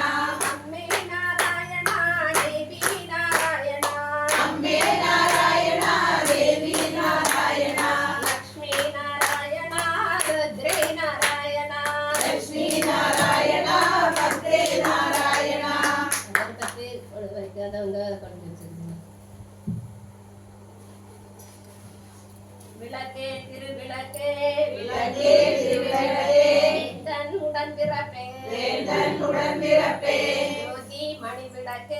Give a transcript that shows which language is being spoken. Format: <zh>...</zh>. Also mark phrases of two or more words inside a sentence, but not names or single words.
<ml>അമ്മേ നാരായണാ ദേവീ നാരായണാ അമ്മേ നാരായണാ ദേവീ നാരായണാ ലക്ഷ്മീ നാരായണാ ഭദ്രേ നാരായണാ ലക്ഷ്മീ നാരായണാ ഭദ്രേ നാരായണാ</ml> <ta>அகர்பத்தி வைக்காதவங்க கொண்டு வச்சிருக்கீங்க. விளக்கே திருவிளக்கே விளக்கே திருவிளக்கே தன் உடன் பிறப்பே வேந்தன் உடன் பிறப்பே ஜோதி மணி விளக்கே</ta>